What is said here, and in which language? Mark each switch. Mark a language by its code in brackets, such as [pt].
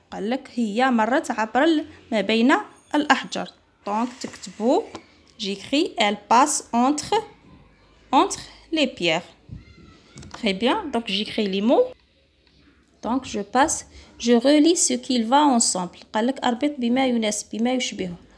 [ar] قال لك هي مرت عبر ما بين الأحجار. [fr] donc [ar] تكتبوا [fr] j'écris elle passe entre les pierres. très bien. donc j'écris les mots. donc je passe. je relis ce qu'il va ensemble. [ar] قال لك أربط بما يناسب بما يشبهه.